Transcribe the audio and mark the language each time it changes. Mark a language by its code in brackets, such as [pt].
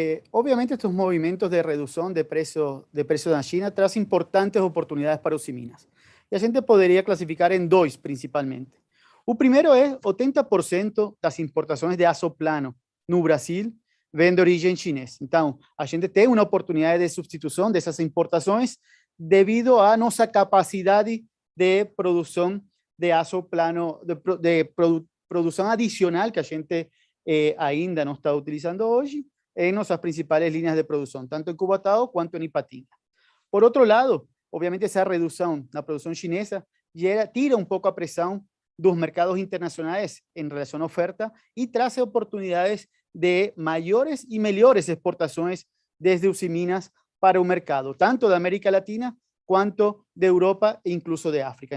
[es] Obviamente estos movimientos de reducción de precios en China traen importantes oportunidades para Usiminas. Y [pt] a gente poderia [es] clasificar en dos principalmente. [pt] O primeiro é 80% das importações de aço plano no Brasil vem de origem chinesa. Então, a gente tem uma oportunidade de substituição dessas importações devido à nossa capacidade de produção de aço plano, produção adicional que a gente ainda não está utilizando hoje [es] en nuestras principales líneas de producción, tanto en [pt] Cubatão quanto en Ipatinga. [es] Por otro lado, obviamente esa reducción na producción chinesa tira un poco a presión [pt] dos mercados [es] internacionales en relación a oferta y trae oportunidades de mayores y mejores exportaciones desde Usiminas para un mercado, tanto de América Latina cuanto de Europa e incluso de África.